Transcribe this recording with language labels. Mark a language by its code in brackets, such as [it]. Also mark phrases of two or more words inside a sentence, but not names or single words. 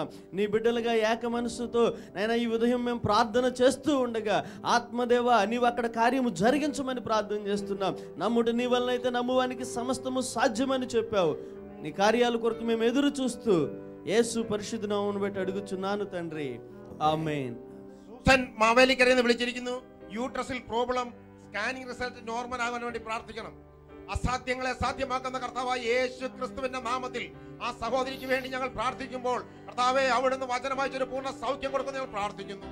[te] నీ బిడ్డలుగా ఏక మనస్సుతో నాయన ఈ ఉదయం మేము ప్రార్థన చేస్తూ ఉండగా ఆత్మదేవ నీవు అక్కడ కార్యము జరిగించమని ప్రార్థన చేస్తున్నాం. నమ్ముడు నీ వలన అయితే నమ్మువానికి సమస్తము సాధ్యమని చెప్పావు. నీ కార్యాల కొరకు మేము ఎదురు చూస్తూ యేసు పరిశుద్ధ నామమును బట్టి അടുകുచున్నాను తండ్రి, ആമേൻ. [ml] സൂസൻ മാവേലിക്കരയിൽ നിന്ന് വിളിച്ചിരിക്കുന്നു. യൂട്രസിൽ പ്രോബ്ലം, [en] scanning result normal [ml] ആകാൻ വേണ്ടി പ്രാർത്ഥിക്കണം. അസാധ്യങ്ങളെ സാധ്യമാക്കുന്ന കർത്താവായ യേശു ക്രിസ്തുവിന്റെ നാമത്തിൽ ആ സഹോദരിക്ക് വേണ്ടി ഞങ്ങൾ പ്രാർത്ഥിക്കുമ്പോൾ കർത്താവെ അവിടുന്ന് വചനമായിട്ടൊരു പൂർണ്ണ സൗഖ്യം കൊടുക്കുന്ന ഞങ്ങൾ പ്രാർത്ഥിക്കുന്നു.